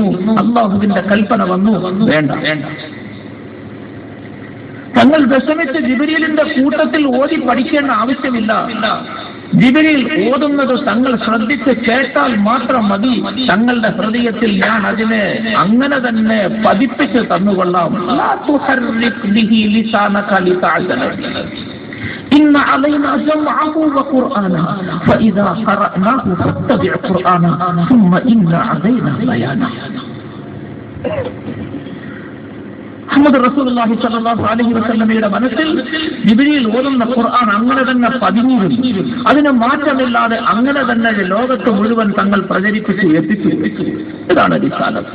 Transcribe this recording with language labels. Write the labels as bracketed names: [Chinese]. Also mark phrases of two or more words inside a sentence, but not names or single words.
[Malayalam] അല്ലാഹുവിന്റെ കൽപ്പന വന്നു, വേണ്ട, തങ്ങൾ വിഷമിച്ച് ജിബ്രീലിന്റെ കൂട്ടത്തിൽ ഓതി പഠിക്കേണ്ട ആവശ്യമില്ല. ജിബ്രീൽ ഓതുന്നത് തങ്ങൾ ശ്രദ്ധിച്ച് കേട്ടാൽ മാത്രം മതി. തങ്ങളുടെ ഹൃദയത്തിൽ ഞാൻ അതിനെ അങ്ങനെ തന്നെ പതിപ്പിച്ച് തന്നുകൊള്ളാം. [Arabic] إن علينا جمعه وقرآنه فإذا قرأناه فاتبع قرآنه ثم إن علينا بيانه. [Malayalam] മുഹമ്മദ് [Arabic] رسول الله صلى الله عليه [Malayalam] വസല്ലമയുടെ മനസ്സിൽ ജിബ്രീൽ ഓതുന്ന ഖുർആൻ അങ്ങനെ തന്നെ പതിഞ്ഞിരുന്നു. അതിന് മാറ്റമില്ലാതെ അങ്ങനെ തന്നെ ലോകത്ത് മുഴുവൻ തങ്ങൾ പ്രചരിപ്പിച്ചു എത്തിച്ചു. ഇതാണ് റിസാലത്ത്.